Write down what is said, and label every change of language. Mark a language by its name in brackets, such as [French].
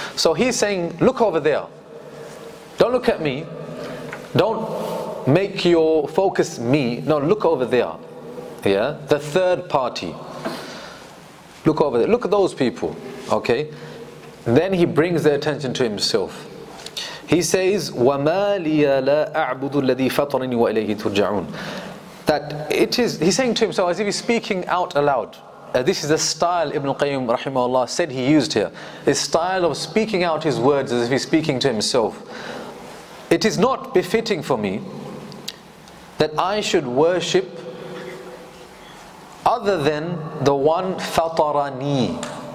[English] So he's saying, look over there. Don't look at me. Don't make your focus me. No, look over there. The third party. Look over there. Look at those people. Okay. Then he brings their attention to himself. He says, [Arabic] وَمَا لِيَ لَا أَعْبُدُ الَّذِي فَطَرَنِي وَإِلَيْهِ تُرْجَعُونَ. [English] That it is, he's saying to himself as if he's speaking out aloud. This is the style Ibn al-Qayyim rahimahullah said he used here. His style of speaking out his words as if he's speaking to himself. It is not befitting for me that I should worship other than the one fatarani.